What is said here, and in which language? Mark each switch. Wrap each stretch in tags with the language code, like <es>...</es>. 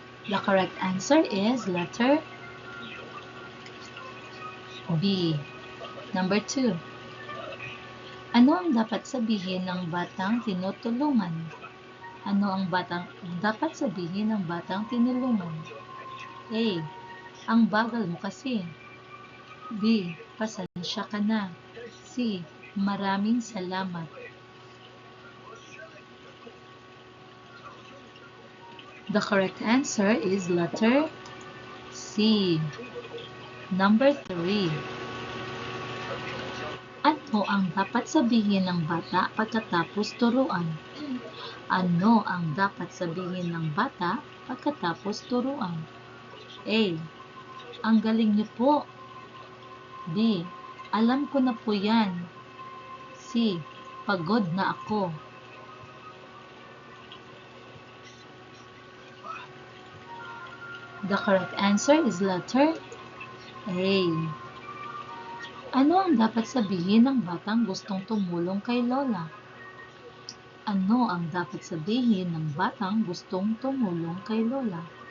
<en>The correct answer is letter B. Number 2.</en> <tl>Ano ang dapat sabihin ng batang tinutulungan? Ano ang dapat sabihin ng batang tinulungan? A. Ang bagal mo kasi. B. Pasensya ka na. C. Maraming salamat.</tl> <en>The correct answer is letter C. Number 3.</en> <tl>Ano ang dapat sabihin ng bata pagkatapos turuan? Ano ang dapat sabihin ng bata pagkatapos turuan? A. Ang galing niyo po. B. Alam ko na po yan. C. Pagod na ako.</tl> <en>The correct answer is letter A.</en> <tl>Ano ang dapat sabihin ng batang gustong tumulong kay Lola? Ano ang dapat sabihin ng batang gustong tumulong kay Lola?</tl>